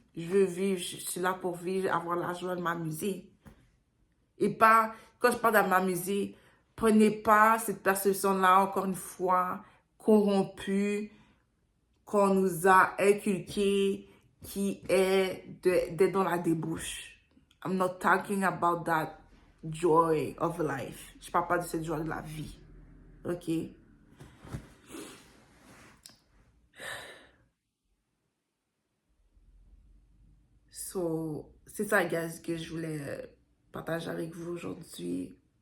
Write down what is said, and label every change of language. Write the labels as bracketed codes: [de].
[fr] Je veux vivre, je suis là pour vivre, avoir la joie de m'amuser. Et pas, quand je parle de m'amuser, prenez pas cette perception-là, encore une fois, corrompue, qu'on nous a inculquée, qui est d'être dans la débauche. [en] I'm not talking about that joy of life. [fr] Je parle pas de cette joie de la vie. OK? So, c'est ça, guys, que je voulais partager avec vous aujourd'hui.